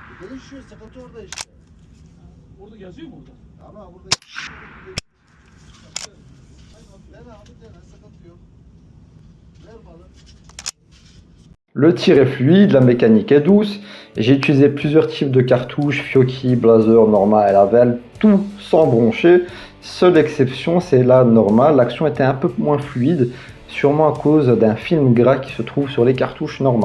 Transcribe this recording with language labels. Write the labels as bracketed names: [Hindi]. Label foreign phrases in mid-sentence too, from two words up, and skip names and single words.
[Turkish] Çalışıyor, sıkıntı orada işte. Orada yazıyor mu orada? Ama burada... Dene abi dene, sıkıntı yok. Ver balı. [French] Le tir est fluide, la mécanique est douce. J'ai utilisé plusieurs types de cartouches, Fiocchi, Blaser, Norma et Lavel, tout sans broncher. Seule exception, c'est la Norma. L'action était un peu moins fluide, sûrement à cause d'un film gras qui se trouve sur les cartouches Norma.